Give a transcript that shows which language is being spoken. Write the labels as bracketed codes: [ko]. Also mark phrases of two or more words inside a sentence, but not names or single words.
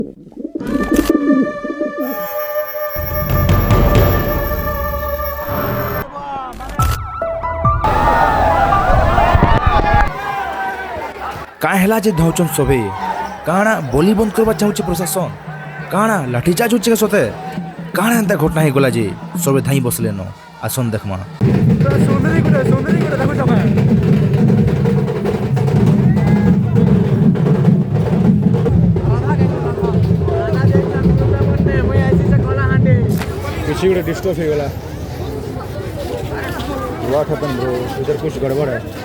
[or] କାଁ ହେଲା ଯେ ଧଉଛନ୍ ସବେ କାଣା ବୋଲି ବନ୍ଦ କରିବା ଚାହୁଁଛି ପ୍ରଶାସନ କାଣା ଲାଠିଚାର୍ଜ ହଉଛି ସତେ କାଣା ଏନ୍ତା ଘଟଣା ହେଇଗଲା ଯେ ସବେ ଧାଇଁ ବସିଲେନ ଆସନ୍ ଦେଖମା କିଛି ଗୋଟେ ଡିଷ୍ଟର୍ବ ହେଇଗଲା [en] what happened bro [hi] इधर कुछ गड़बड़ है